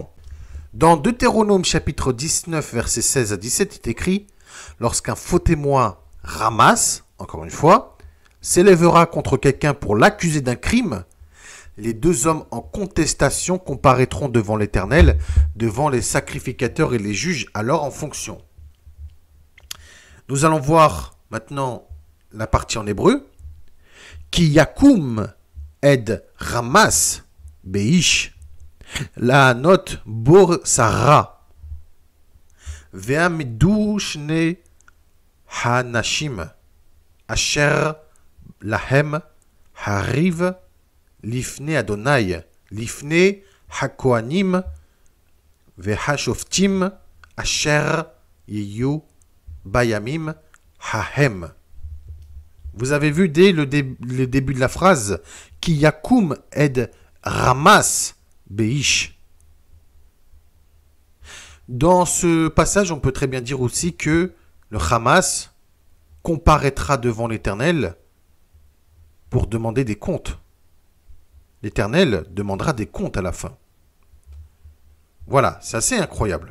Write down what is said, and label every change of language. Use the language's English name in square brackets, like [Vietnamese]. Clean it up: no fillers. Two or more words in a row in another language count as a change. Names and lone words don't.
[French] Dans Deutéronome chapitre 19, versets 16 à 17, il est écrit « Lorsqu'un faux témoin ramasse, encore une fois, s'élèvera contre quelqu'un pour l'accuser d'un crime, les deux hommes en contestation comparaîtront devant l'Éternel, devant les sacrificateurs et les juges alors en fonction. » Nous allons voir maintenant la partie en hébreu. « [Hebrew] כי יקום עד חמס באיש לענות בו סרה ועמדו שני האנשים אשר להם הריב לפני אדוני לפני הכהנים והשופטים אשר יהיו בימים ההם. [French] » Vous avez vu dès le début de la phrase « [Hebrew] כי יקום עד חמס באיש ». [French] Dans ce passage, on peut très bien dire aussi que le Hamas comparaîtra devant l'Éternel pour demander des comptes. L'Éternel demandera des comptes à la fin. Voilà, c'est assez incroyable.